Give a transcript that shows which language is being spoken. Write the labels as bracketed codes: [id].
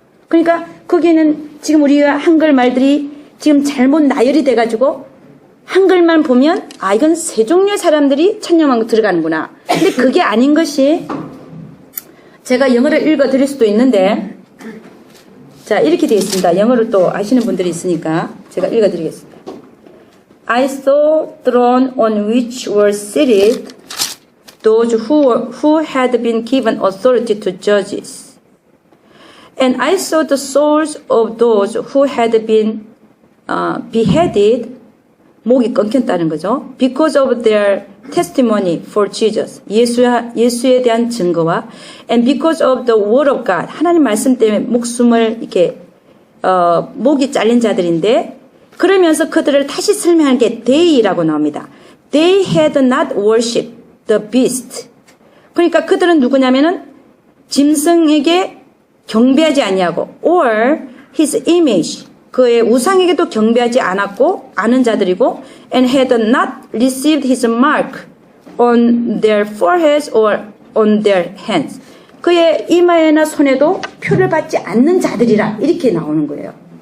[ko] 그러니까 거기는 지금 우리가 한글 말들이 지금 잘못 나열이 돼가지고 한글만 보면 이건 세 종류의 사람들이 천년왕국 들어가는구나. 근데 그게 아닌 것이 제가 영어를 읽어드릴 수도 있는데 자 이렇게 되어 있습니다. 영어를 또 아시는 분들이 있으니까 제가 읽어드리겠습니다. [en] I saw throne on which were seated those who had been given authority to judges. And I saw the souls of those who had been beheaded, [ko] 목이 끊겼다는 거죠. [en] Because of their testimony for Jesus, [ko] 예수에 대한 증거와 [en] and because of the word of God, [ko] 하나님 말씀 때문에 목숨을 이렇게 목이 잘린 자들인데 그러면서 그들을 다시 설명하는 게 they라고 나옵니다. [en] They had not worshipped the beast. [ko] 그러니까 그들은 누구냐면은 짐승에게 경배하지 아니하고 [en] or his image [ko] 그의 우상에게도 경배하지 않았고 아는 자들이고 [en] and had not received his mark on their foreheads or on their hands [ko] 그의 이마에나 손에도 표를 받지 않는 자들이라 이렇게 나오는 거예요.